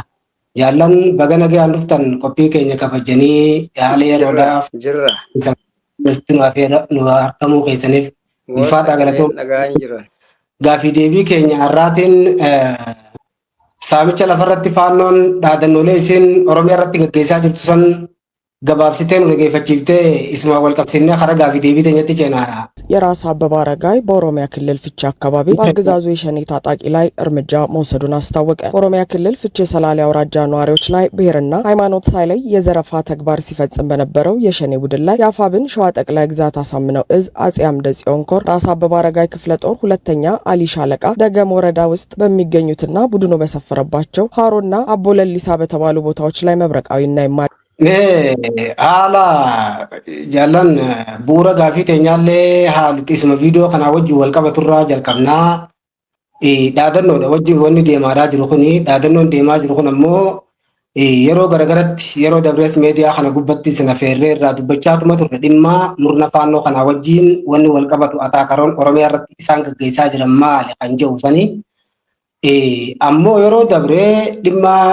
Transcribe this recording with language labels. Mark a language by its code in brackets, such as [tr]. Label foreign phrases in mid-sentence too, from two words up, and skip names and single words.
[om] Jaallan baga nagaan dhuftan qophii keenya kabajanii haala yeroodhaaf nu argamuu keessaniif ulfaadhaa galatoomna. Gaaffii deebii keenya har'aatiin saamicha lafarratti faannoon dhaadannoolee isin Oromiyaa irratti gaggeessaa jirtu san gabaabsitee nu dhaggeeffachiiftee isuma wal qabsiifnee karaa gaaffii deebii keenyatti ceenaadha. [am] የራስ አበበ አረጋይ በኦሮሚያ ክልል ፍቼ አካባቢ በአገዛዙ የሸኔ ታጣቂ ላይ እርምጃ መውሰዱን አስታወቀ። ኦሮሚያ ክልል ፍቼ ሰላሌ አውራጃ ነዋሪዎች ላይ ብሔርና ሃይማኖት ሳይለይ የዘረፋ ተግባር ሲፈጽም በነበረው የሸኔ ቡድን ላይ የአፋብን ሸዋ ጠቅላይ ግዛት አሳምነው እዝ አጼ አምደ ጽዮን ኮር ራስ አበበ አረጋይ ክፍለ ጦር ሁለተኛ አሊ ሻለቃ ደገም ወረዳ ውስጥ በሚገኙትና ቡድኑ በሰፈረባቸው ሃሮና አቦ ለሊሳ በተባሉ ቦታዎች ላይ መብረቃዊና [om] haala jaallan bu'uura gaaffii teenyaallee haalutti isuma viidiyoo kanaa wajjin wal qabaturraa jalqabnaa dhaadannoodha wajjin wanni deemaadhaa jiru kuni dhaadannoon deemaa jiru kun ammoo yeroo garagaratti yeroo dabrees miidiyaa kana gubbatti sina feerree irraa dubbachaatuma turre dhimma murna faannoo kanaa wajjin wanni wal qabatu ataakaroon Oromiyaa irratti isaan gaggeessaa jiran maali kan jedhu sani ammoo yeroo dabree dhimma